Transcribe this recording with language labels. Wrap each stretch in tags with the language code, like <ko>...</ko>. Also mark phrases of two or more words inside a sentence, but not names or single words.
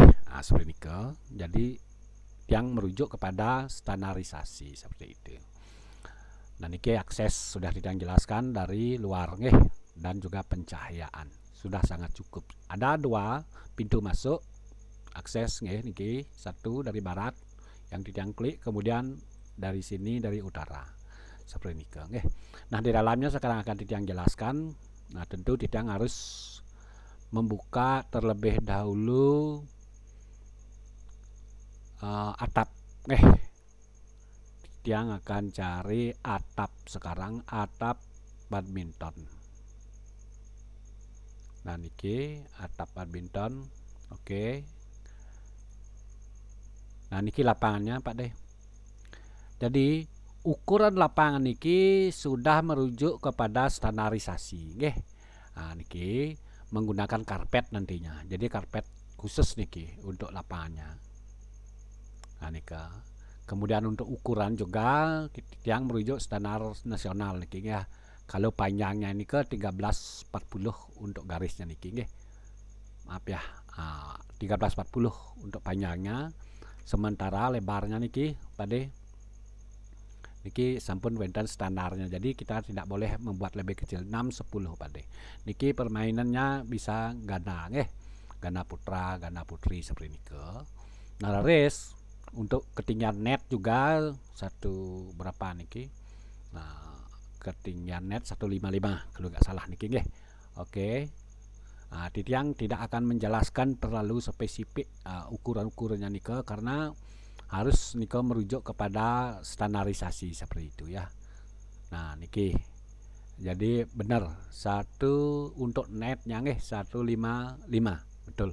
<id>Seperti niki. Jadi yang merujuk kepada standarisasi seperti itu. Nah niki akses sudah tidak jelaskan dari luar nggih, dan juga pencahayaan sudah sangat cukup. Ada 2 pintu masuk akses nggih niki, satu dari barat yang tidang klik, kemudian dari sini dari utara seperti niki nggih. Nah di dalamnya sekarang akan tidang jelaskan. Nah tentu tidang harus membuka terlebih dahulu atap yang akan cari atap sekarang, atap badminton. Nah niki atap badminton. Oke. Nah niki lapangannya Pak deh. Jadi ukuran lapangan niki sudah merujuk kepada standarisasi nggih. Nah niki menggunakan karpet nantinya. Jadi karpet khusus niki untuk lapangannya. Nah nika. Kemudian untuk ukuran juga yang merujuk standar nasional niki ya. Kalau panjangnya ini ke 1340 untuk garisnya niki nggih. Maaf ya. 1340 untuk panjangnya. Sementara lebarnya niki pada</id> <ban>niki sampun wonten</ban> <id>standarnya. Jadi kita tidak boleh membuat lebih kecil, 610 pada. Niki permainannya bisa ganda nggih. Ganda putra, ganda putri seperti niki. Nah race untuk ketinggian net juga satu berapa niki. Nah ketinggian net 155 kalau nggak salah niki nggih. Oke. Nah Titiang tidak akan menjelaskan terlalu spesifik ukuran-ukurannya niki, karena harus niki merujuk kepada standarisasi seperti itu ya. Nah niki jadi benar satu untuk netnya nggih 155 betul.</id>